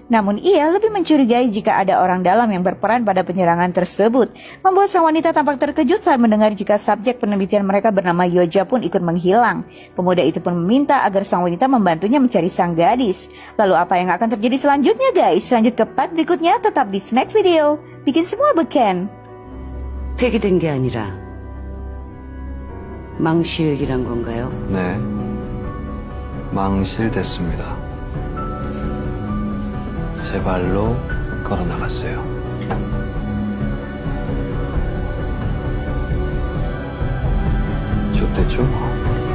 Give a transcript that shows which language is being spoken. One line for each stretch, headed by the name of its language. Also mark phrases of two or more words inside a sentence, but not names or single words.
Indonesian: Namun ia lebih mencurigai jika ada orang dalam yang berperan pada penyerangan tersebut, membuat sang wanita tampak terkejut saat mendengar jika subjek penelitian mereka bernama Yoja pun ikut menghilang. Pemuda itu pun meminta agar sang wanita membantunya mencari sang gadis. Lalu apa yang akan terjadi selanjutnya guys? Lanjut ke part berikutnya, tetap di Snack Video. Bikin semua beken.
Korean: 폐기된 게 아니라 망실이란 건가요? 네, 망실됐습니다. 제 발로 걸어 나갔어요. 좋댔죠 뭐.